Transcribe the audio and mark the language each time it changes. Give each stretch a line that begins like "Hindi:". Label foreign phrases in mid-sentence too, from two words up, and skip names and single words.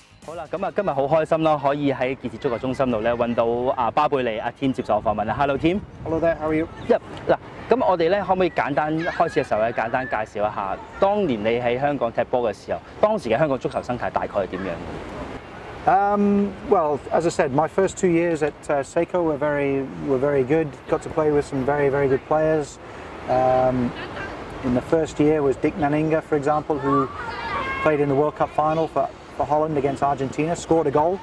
Cantonese: 好啦，咁啊，今日好開心啦，可以喺傑志足球中心度咧揾到巴貝利阿天接受我訪問啦。Hello Tim。Hello
English: there. How are you？
Cantonese: 嗱，咁我哋咧可唔可以簡單開始嘅時候咧，簡單介紹一下當年你喺香港踢波嘅時候，當時嘅香港足球生態大概係點樣
English: ？Well, as I said, my first 2 years at Seiko were very good. Got to play with some very good players. In the first year was Dick Naninga, for example, who played in the World Cup final for Holland against Argentina, scored a goal.